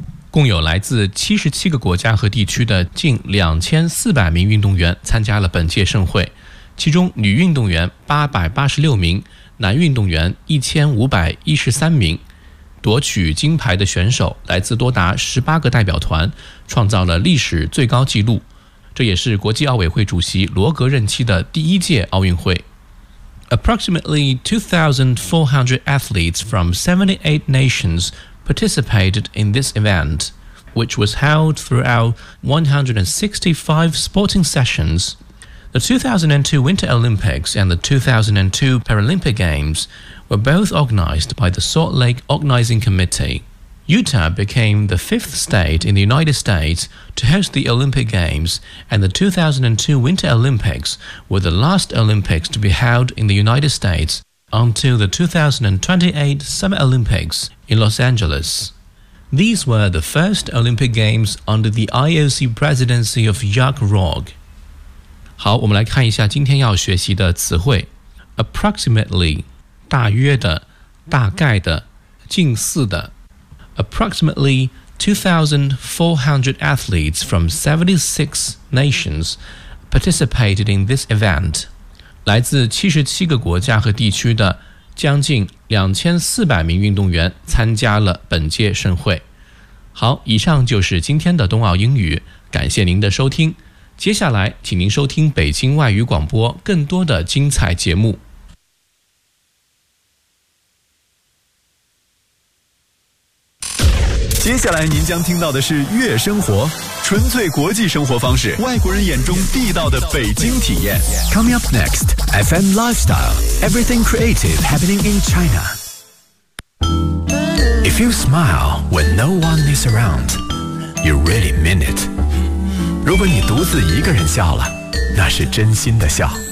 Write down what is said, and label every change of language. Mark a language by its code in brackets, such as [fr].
[zh] 共有来自77个国家和地区的近2400名运动员参加了本届盛会，其中女运动员886名，男运动员1513名，夺取金牌的选手来自多达18个代表团，创造了历史最高纪录，这也是国际奥委会主席罗格任期的第一届奥运会。 [en] Approximately 2,400 athletes from 78 nations participated in this event, which was held throughout 165 sporting sessions. The 2002 Winter Olympics and the 2002 Paralympic Games were both organized by the Salt Lake Organizing Committee. Utah became the fifth state in the United States to host the Olympic Games, and the 2002 Winter Olympics were the last Olympics to be held in the United States until the 2028 Summer Olympics in Los Angeles. These were the first Olympic Games under the IOC presidency of Jacques Rogge. [zh] 好，我们来看一下今天要学习的词汇。 Approximately, 大约的，大概的，近似的。 [en] Approximately 2,400 athletes from 76 nations participated in this event. [zh] 来自77个国家和地区的将近2400名运动员参加了本届盛会。好，以上就是今天的冬奥英语，感谢您的收听。接下来请您收听北京外语广播更多的精彩节目。接下来您将听到的是悦生活，纯粹国际生活方式，外国人眼中地道的北京体验。 [en] Coming up next, FM Lifestyle, Everything Creative Happening in China. If you smile when no one is around, you really mean it. [zh] 如果你独自一个人笑了，那是真心的笑。